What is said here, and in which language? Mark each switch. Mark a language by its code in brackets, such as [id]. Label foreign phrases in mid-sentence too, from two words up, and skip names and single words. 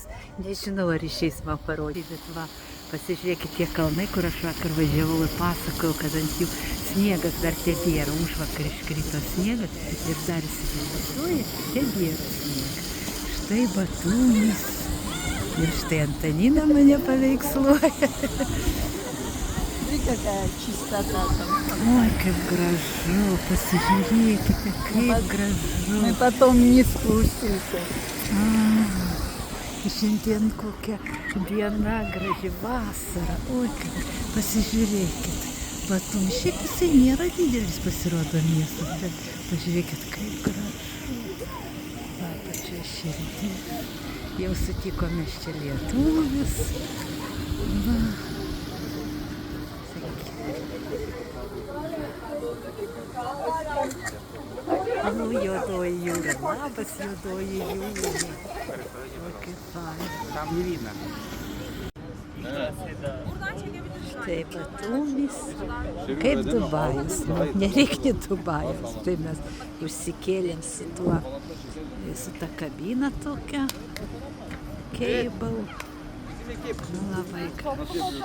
[lt] Nežinau, ar išeis man parodyti, bet va, pasižiūrėkit tie kalnai, kur aš vakar važiavau ir pasakojau, kad ant jų sniegas dar tebėra. Užvakar iškrito sniegas ir dar įsivaizduoja, tebėra sniegas. Štai Batumis. Ir štai Antanina mane paveiksluoja. [ru] Какая чистота там. Ой, как [lt] gražu, pasižiūrėkite, kaip gražu. [ru] Мы потом не спустимся. [lt] Šiandien kokia diena graži, vasara. Oi, pasižiūrėkit. Batum, šiaip jisai nėra didelis, pasirodo, miestas, bet pažiūrėkit, kaip gražu. Va, pačia širdį. Jau sutikome čia lietuvius. Va. Nu, juodoji jūra. Labas, juodoji jūra. O, kaip fain. [ru] Там не видно. [lt] Štai Batumis. Kaip Dubajus. Nereikia Dubajus. Štai mes užsikėlėm su tuo, su ta kabina tokia. Cable. Nu, labai gražu.